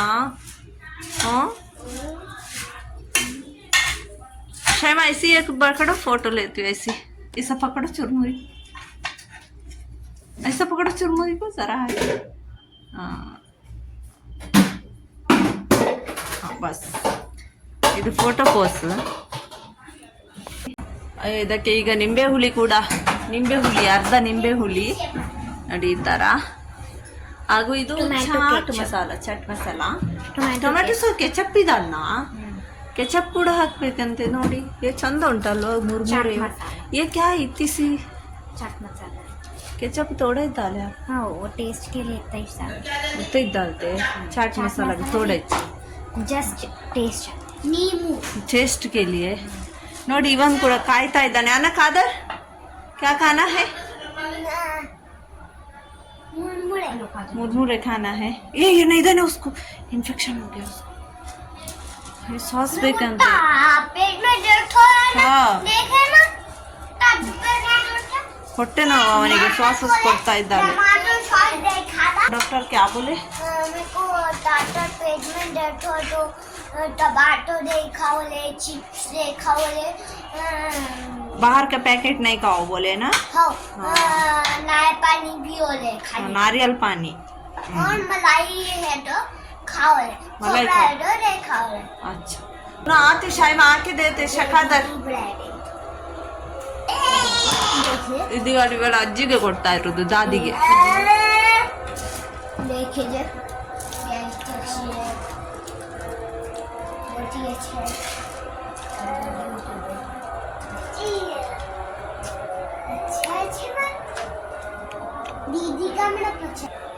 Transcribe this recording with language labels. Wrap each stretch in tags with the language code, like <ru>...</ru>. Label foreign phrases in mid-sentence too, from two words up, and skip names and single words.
<hi>हाँ शाइमा, ऐसी एक पकड़ो, फोटो लेती हूँ ऐसी. ऐसा पकड़ो चुरमुरी, ऐसा पकड़ो चुरमुरी को जरा है. हाँ बस,</hi> <kn>ಇದು</kn> <en>photo pose.</en> <kn>ಇದಕ್ಕೆ ಈಗ ನಿಂಬೆ ಹುಳಿ ಕೂಡ, ಅರ್ಧ ನಿಂಬೆ ಹುಳಿ ನೋಡಿ ಈ ಥರ. ಹಾಗೂ ಇದು ಚಾಟ್ ಮಸಾಲ. ಟೊಮೆಟೊ ಸೊ ಕೆಚಪ್ ಇದಲ್ಲ, ಕೆಚಪ್ ಕೂಡ ಹಾಕ್ಬೇಕಂತೆ ನೋಡಿ. ಚಂದ ಉಂಟಲ್ವ ಮುರ್ಮುರೆ.</kn> <hi>ये क्या इतनी सी चाट मसाला, केचप थोड़ा ही डाले. हाँ वो टेस्ट के लिए इतना ही डालते. चाट मसाला भी थोड़ा</hi> <en>just taste,</en> <hi>नींबू टेस्ट के लिए.</hi> <kn>ನೋಡಿ ಇವನ್ ಕೂಡ ಕಾಯ್ತಾ ಇದ್ದಾನೆ.</kn> <hi>ಅನ್ನ ಕಾದರ್ क्या खाना है? मुरमुरे खाना है. ये नहीं देना उसको, इन्फेक्शन हो गया उसको. ये सॉस ಬೇಕಂತೆ. पेट में दर्द हो रहा है ना, देखे ना तब</hi> <kn>ಹೊಟ್ಟೆ ನೋವು ಅವನಿಗೆ. ಸಾಸ್ ಕೊಡ್ತಾ ಇದ್ದಾಳೆ.</kn> <hi>टमाटर सॉस देखा था. डॉक्टर क्या बोले? मेरे को डॉक्टर पेट में दर्द हो तो टमाटो देखा बोले, चिप्स देखा बोले, बाहर का पैकेट नहीं खाओ बोले ना. हाँ नारियल पानी भी बोले खाने. नारियल पानी और मलाई है तो खाओ ले. मलाई ब्रेड दे खाओ ले. अच्छा ना आते शायद आके देते शकादर.</hi> <kn>ಇದು ಇವಳ ಅಜ್ಜಿಗೆ ಕೊಡ್ತಾ ಇರೋದು, ದಾದಿಗೆ.</kn> <hi>देखिए बहुत ही अच्छा है. दीदी का मेरा पसंद.</hi>